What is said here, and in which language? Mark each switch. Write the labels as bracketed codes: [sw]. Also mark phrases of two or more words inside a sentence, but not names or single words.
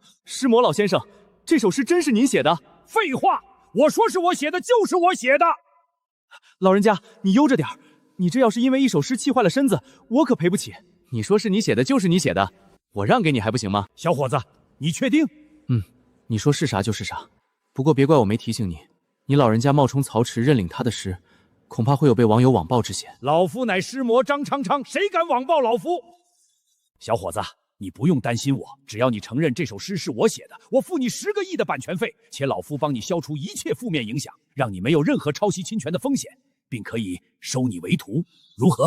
[zh] 詩魔老先生，這首詩真是您寫的？廢話，我說是我寫的就是我寫的。老人家，你悠着點兒，你這要是因為一首詩氣壞了身子，我可賠不起。你說是你寫的就是你寫的，我讓給你還不行嗎？小伙子，你確定？你說是啥就是啥，不過別怪我沒提醒你，你老人家冒充曹植認領他的詩，恐怕會有被網友網暴之嫌。老夫乃詩魔張昌昌，誰敢網暴老夫？小伙子，你不用擔心我，只要你承認這首詩是我寫的，我付你10個億的版權費，且老夫幫你消除一切負面影響，讓你沒有任何抄襲侵權的風險，並可以收你為徒，如何？